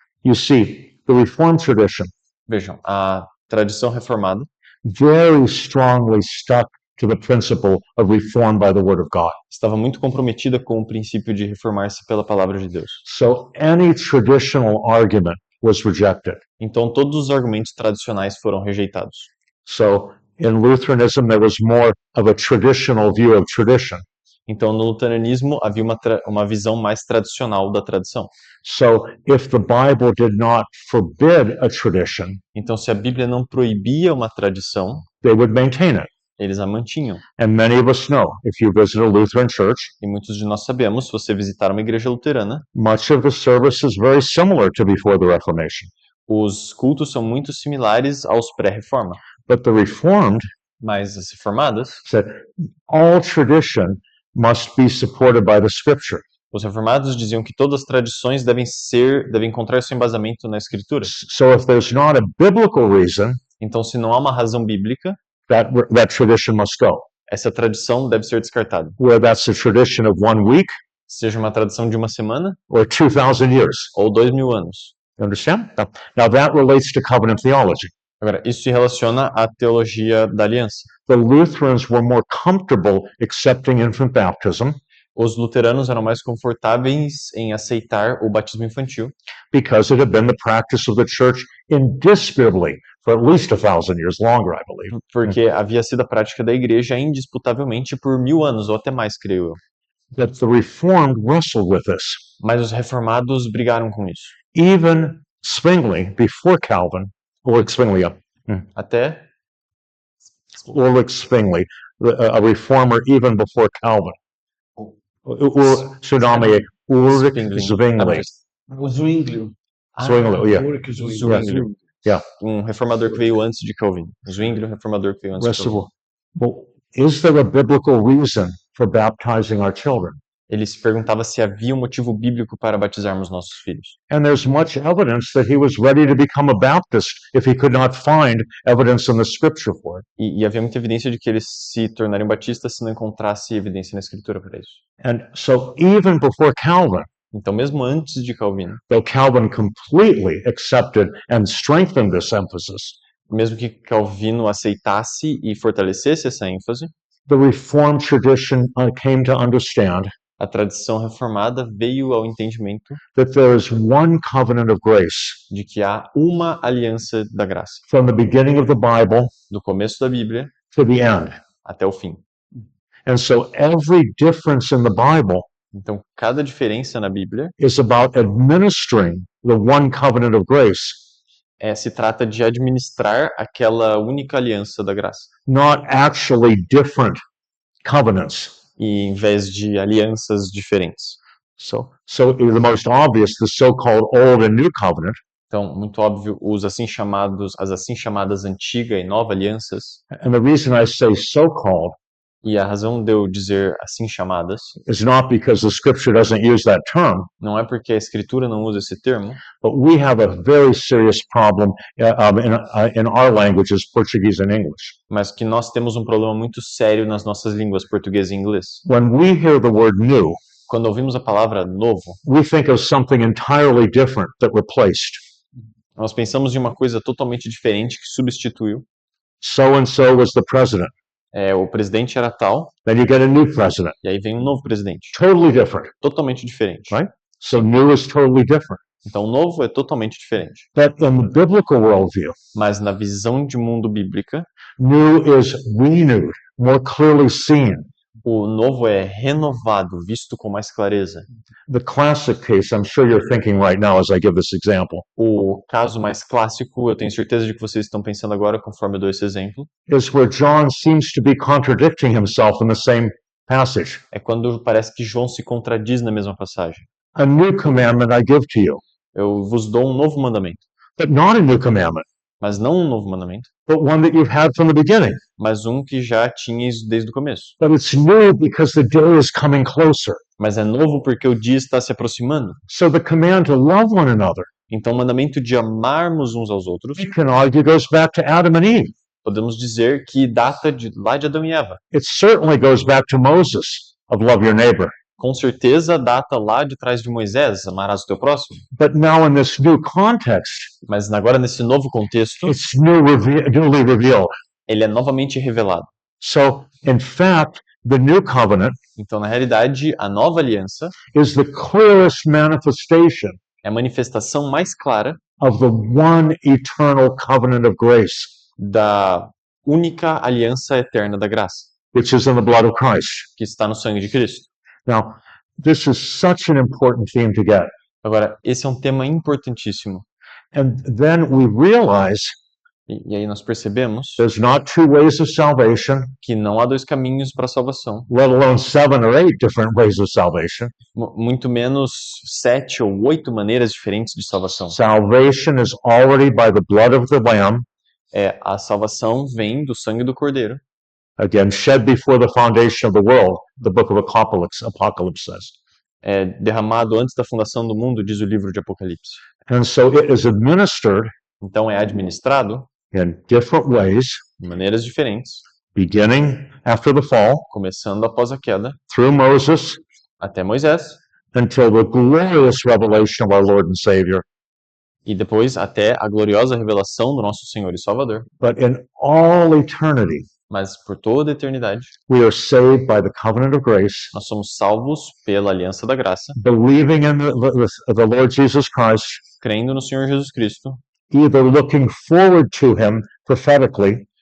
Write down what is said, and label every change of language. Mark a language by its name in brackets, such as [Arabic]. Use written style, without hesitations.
[English] You see, the Reformed tradition [Portuguese] Vejam, a tradição reformada [English] very strongly stuck to the principle of reform by the Word of God. [Portuguese] estava muito comprometida com o princípio de reformar-se pela palavra de Deus. [English] So any traditional argument was rejected. [Portuguese] Então, todos os argumentos tradicionais foram rejeitados. [English] So in Lutheranism, there was more of a traditional view of tradition. [Portuguese] Então, no luteranismo, havia uma visão mais tradicional da tradição. [English] So if the Bible did not forbid a tradition, [Portuguese] Então, se a Bíblia não proibia uma tradição, [English] they would maintain it. [Portuguese] eles a mantinham. [English] And many of us know, if you visit a Lutheran church, [Portuguese] E muitos de nós sabemos, se você visitar uma igreja luterana, [English] much of the service is very similar to before the Reformation. [Portuguese] os cultos são muito similares aos pré-reforma. [English] But the Reformed [Portuguese] Mas as reformadas, [English] said all tradition must be supported by the Scripture. [Portuguese] os reformados diziam que todas as tradições devem encontrar seu embasamento na Escritura. [English] So if there's not a biblical reason, [Portuguese] Então, se não há uma razão bíblica, [English] that tradition must go. [Portuguese] essa tradição deve ser descartada. [English] Whether that's a tradition of 1 week [Portuguese] Seja uma tradição de uma semana [English] or 2,000 years. [Portuguese] ou 2000 anos. [English] You understand? Now that relates to covenant theology. [Portuguese] Agora, isso se relaciona à teologia da aliança. [English] The Lutherans were more comfortable accepting infant baptism [Portuguese] Os luteranos eram mais confortáveis em aceitar o batismo infantil, [English] because it had been the practice of the church indisputably for at least 1,000 years longer, I believe. [Portuguese] porque havia sido a prática da igreja indisputavelmente por 1000 anos, ou até mais, creio eu. [English] That the Reformed wrestled with this. [Portuguese] Mas os reformados brigaram com isso. [English] Even Zwingli, before Calvin, Ulrich Zwingli, [Portuguese] Até [English] Ulrich Zwingli, a reformer even before Calvin. Tsunami, Ulrich Zwingli. [Portuguese] O Zwinglio. [English] Zwingli, yeah. [Portuguese] Ulrich Zwinglio. Zwinglio. [English] Yeah. [Portuguese] Um reformador que veio antes de Calvin. Zwinglio, um reformador que veio antes de Calvin. [English] Well, is there a biblical reason for baptizing our children? [Portuguese] Ele se perguntava se havia um motivo bíblico para batizarmos nossos filhos. [English] And there's much evidence that he was ready to become a Baptist if he could not find evidence in the scripture for it. [Portuguese] E havia muita evidência de que eles se tornariam batistas se não encontrasse evidência na escritura para isso. [English] And so even before Calvin, [Portuguese] Então, mesmo antes de Calvino, [English] though Calvin completely accepted and strengthened this emphasis, [Portuguese] mesmo que Calvino aceitasse e fortalecesse essa ênfase, [English] the Reformed tradition came to understand [Portuguese] a tradição reformada veio ao entendimento [English] that there is one covenant of grace [Portuguese] de que há uma aliança da graça, [English] from the beginning of the Bible [Portuguese] do começo da Bíblia [English] to the end. [Portuguese] até o fim. [English] And so every difference in the Bible [Portuguese] Então, cada diferença na Bíblia [English] is about administering the one covenant of grace, [Portuguese] se trata de administrar aquela única aliança da graça, [English] not actually different covenants. [Portuguese] e em vez de alianças diferentes. [English] So the most obvious, the so-called Old and New Covenant, [Portuguese] Então, muito óbvio, as assim chamadas antiga e nova alianças, [English] and the reason I say so-called [Portuguese] E a razão de eu dizer assim chamadas [English] is not because the scripture doesn't use that term, [Portuguese] não é porque a escritura não usa esse termo, [English] but we have a very serious problem in our languages, Portuguese and English. [Portuguese] mas que nós temos um problema muito sério nas nossas línguas português e inglês. [English] When we hear the word new, [Portuguese] Quando ouvimos a palavra novo, [English] we think of something entirely different that replaced. [Portuguese] nós pensamos em uma coisa totalmente diferente que substituiu. [English] So and so was the president. [Portuguese] O presidente era tal, [English] Then you get a new president, [Portuguese] e aí vem um novo presidente, [English] totally different. [Portuguese] totalmente diferente. [English] Right. So new is totally different. [Portuguese] Então, o novo é totalmente diferente. [English] But in the biblical worldview, [Portuguese] Mas na visão de mundo bíblica, [English] new is renewed, more clearly seen. [Portuguese] o novo é renovado, visto com mais clareza. [English] The classic case, I'm sure you're thinking right now as I give this example, [Portuguese] O caso mais clássico, eu tenho certeza de que vocês estão pensando agora, conforme eu dou esse exemplo, [English] is where John seems to be contradicting himself in the same passage. [Portuguese] é quando parece que João se contradiz na mesma passagem. [English] A new commandment I give to you, [Portuguese] Eu vos dou um novo mandamento, [English] but not a new commandment, [Portuguese] mas não um novo mandamento, [English] but one that you've had from the beginning. [Portuguese] mas um que já tinhas desde o começo. [English] But it's new because the day is coming closer. [Portuguese] Mas é novo porque o dia está se aproximando. [English] So the command to love one another, [Portuguese] Então, o mandamento de amarmos uns aos outros, [English] you can argue, goes back to Adam and Eve. [Portuguese] podemos dizer que data lá de Adão e Eva. [English] It certainly goes back to Moses of love your neighbor. [Portuguese] Com certeza data lá de trás de Moisés, amarás o teu próximo. [English] But now in this new context, [Portuguese] Mas agora nesse novo contexto, [English] it's newly revealed. [Portuguese] ele é novamente revelado. [English] So, in fact, the new covenant [Portuguese] Então, na realidade, a nova aliança [English] is the clearest manifestation [Portuguese] é a manifestação mais clara [English] of the one eternal covenant of grace, [Portuguese] da única aliança eterna da graça, [English] which is in the blood of Christ. [Portuguese] que está no sangue de Cristo. [English] Now, this is such an important theme to get. [Portuguese] Agora, esse é um tema importantíssimo. [English] And then we realize [Portuguese] E aí nós percebemos [English] there's not two ways of salvation, [Portuguese] que não há dois caminhos para a salvação, [English] let alone 7 or 8 different ways of salvation. [Portuguese] muito menos 7 ou 8 maneiras diferentes de salvação. [English] Salvation is already by the blood of the Lamb, [Portuguese] A salvação vem do sangue do Cordeiro, [English] again, shed before the foundation of the world, the book of Apocalypse says. [Portuguese] derramado antes da fundação do mundo, diz o livro de Apocalipse. [English] And so it is administered [Portuguese] Então é administrado [English] in different ways, [Portuguese] de maneiras diferentes, [English] beginning after the fall, [Portuguese] começando após a queda, [English] through Moses, [Portuguese] até Moisés, [English] until the glorious revelation of our Lord and Savior. [Portuguese] e depois até a gloriosa revelação do nosso Senhor e Salvador. [English] But in all eternity, [Portuguese] Mas por toda a eternidade, [English] we are saved by the covenant of grace, [Portuguese] nós somos salvos pela aliança da graça, [English] believing in the Lord Jesus Christ, [Portuguese] crendo no Senhor Jesus Cristo, [English] either looking forward to him prophetically,